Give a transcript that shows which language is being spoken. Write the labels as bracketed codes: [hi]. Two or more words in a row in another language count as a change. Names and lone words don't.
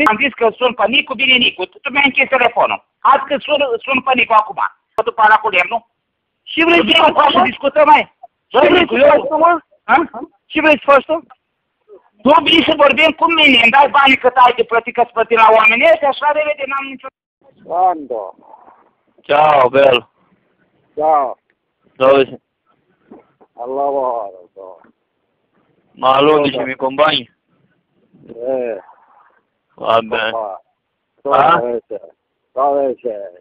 [ro] Am zis că sun pe Nicu, bine Nicu, tu mi-ai închis telefonul. Azi că sun pe Nicu acum. După ala cu lemnul. Și vrei să faci acum și discutăm, mai. Ce vrei să faci tu, mă? Ce vrei să faci tu? Tu vii să vorbim cu mine, îmi dai banii cât ai de plătit, că-ți plăti la oameni ăștia, așa de vede, n-am nicio... [it] Quando? Ciao, bello. Ciao, Dove sei? al lavoro, so. Ma all'11 mi accompagni? Va bene. Ah? Dove sei?